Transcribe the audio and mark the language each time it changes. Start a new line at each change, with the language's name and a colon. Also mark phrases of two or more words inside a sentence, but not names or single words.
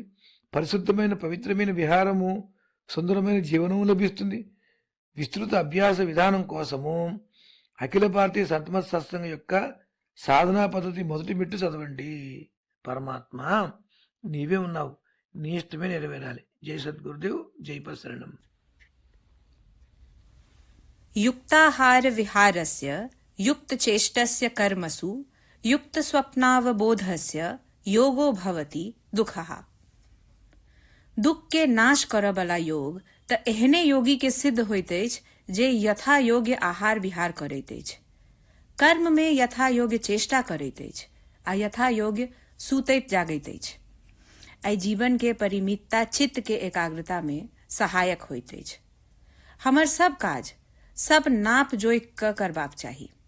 Telugu: పరిశుద్ధమైన పవిత్రమైన విహారము, సుందరమైన జీవనము లభిస్తుంది. విస్తృత అభ్యాస విధానం కోసము అఖిల భారతీయ సంతమత్ సత్సంగం యొక్క సాధనా పద్ధతి మొదటి మెట్టు చదవండి. పరమాత్మ నీవే ఉన్నావు, నీ ఇష్టమే నెరవేరాలి. జై సద్గురుదేవ్, జై పశరణం.
Sanskrit: युक्ताहार विहारस्य युक्तचेष्टस्य कर्मसु युक्तस्वप्नावबोधस्य योगो भवति दुःखः.
Maithili: दुख के नाश करय वाला योग त एहने योगी के सिद्ध होइत अछि जे यथा योग्य आहार विहार करैत अछि, कर्म में यथा योग्य चेष्टा करैत अछि आ यथा योग्य सुतैत जागैत अछि. एहि जीवन के परिमितता चित्त के एकाग्रता में सहायक होइत अछि. हमर सब काज सब नाप जोइक क करबाक चाही.